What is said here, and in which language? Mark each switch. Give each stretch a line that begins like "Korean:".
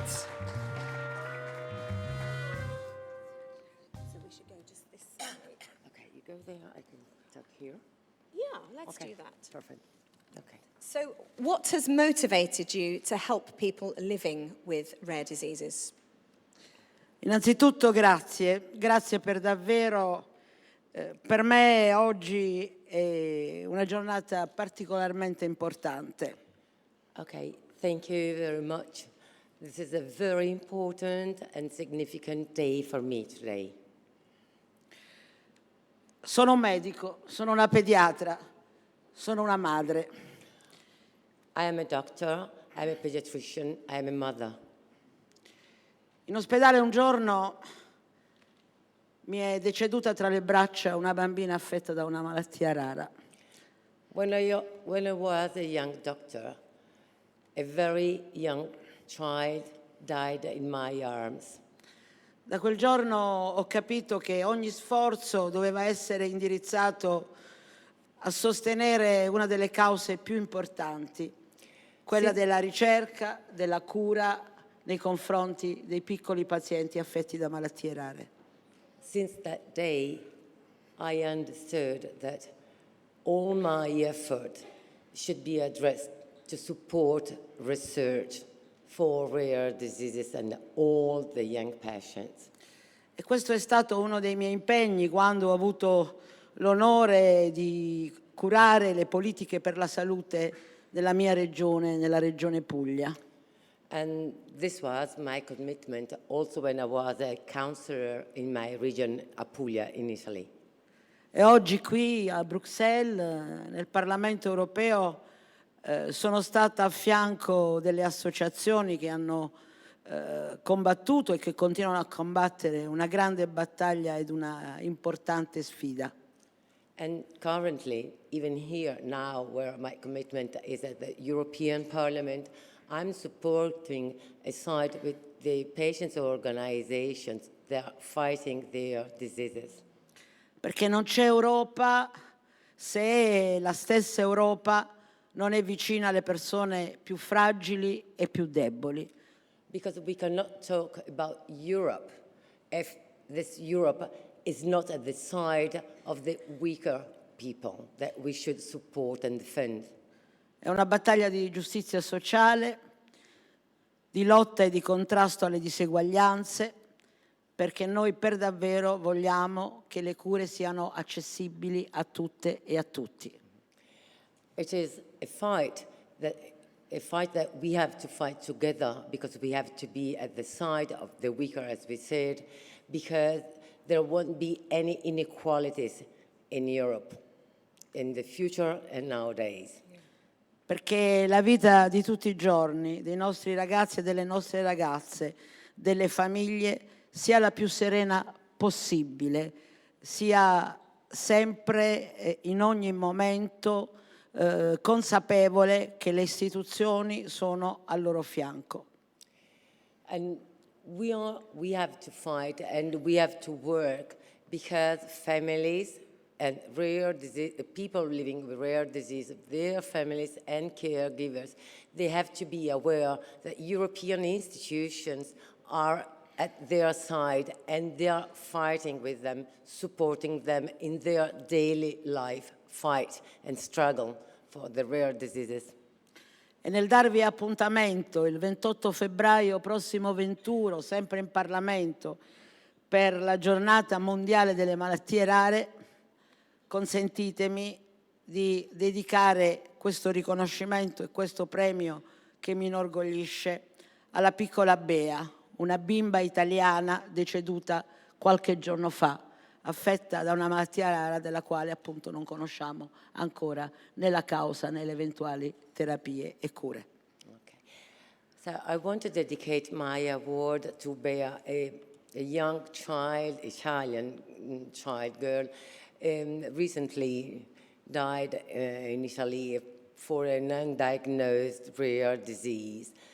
English: So we should go just this side. Okay, you go there, I can talk here. Yeah, let's Okay, do that. perfect. Okay. So, what has motivated you to help people living with rare diseases?
Italian: Innanzitutto grazie per davvero, per me oggi è una giornata particolarmente importante.
English: Okay, thank you very much. This is a very important and significant day for me today.
Italian: Sono un medico, sono una pediatra, sono una madre.
English: I am a doctor, I am a pediatrician, I am a mother.
Italian: In ospedale un giorno mi è deceduta tra le braccia una bambina affetta da una malattia rara.
English: When I was a young doctor, a very young child died in my arms.
Italian: Da quel giorno ho capito che ogni sforzo doveva essere indirizzato a sostenere una delle cause più importanti, quella della ricerca, della cura nei confronti dei piccoli pazienti affetti da malattie rare.
English: Since that day, I understood that all my effort should be addressed to support research for rare diseases and all the young patients.
Italian: E questo è stato uno dei miei impegni quando ho avuto l'onore di curare le politiche per la salute della mia regione, nella regione Puglia.
English: And this was my commitment also when I was a councillor in my region, Apulia, in Italy.
Italian: E oggi qui a Bruxelles, nel Parlamento europeo, sono stata a fianco delle associazioni che hanno combattuto e che continuano a combattere una grande battaglia ed una importante sfida.
English: And currently, even here now, where my commitment is at the European Parliament, I'm supporting a side with the patients' organizations that are fighting their diseases.
Italian: Perché non c'è Europa se la stessa Europa non è vicina alle persone più fragili e più deboli.
English: Because we cannot talk about Europe if this Europe is not at the side of the weaker people that we should support and defend.
Italian: È una battaglia di giustizia sociale, di lotta e di contrasto alle diseguaglianze, perché noi per davvero vogliamo che le cure siano accessibili a tutte e a tutti.
English: It is a fight that a fight that we have to fight together, because we have to be at the side of the weaker, as we said, because there won't be any inequalities in Europe in the future and nowadays.
Italian: Perché la vita di tutti i giorni dei nostri ragazzi e delle nostre ragazze, delle famiglie, sia la più serena possibile, sia sempre in ogni momento consapevole che le istituzioni sono al loro fianco.
English: And we have to fight and we have to work, because families and rare disease, people living with rare disease, their families and caregivers, they have to be aware that European institutions are at their side and they are fighting with them, supporting them in their daily life fight and struggle for the rare diseases.
Italian: E nel darvi appuntamento il 28 febbraio prossimo 21, sempre in Parlamento, per la giornata mondiale delle malattie rare, consentitemi di dedicare questo riconoscimento e questo premio che mi inorgoglisce alla piccola Bea, una bimba italiana deceduta qualche giorno fa, affetta da una malattia rara della quale appunto non conosciamo ancora né la causa né le eventuali terapie e cure.
English: Okay. So I want to dedicate my award to Bea, a young child, Italian child girl, recently died in Italy for an undiagnosed rare disease.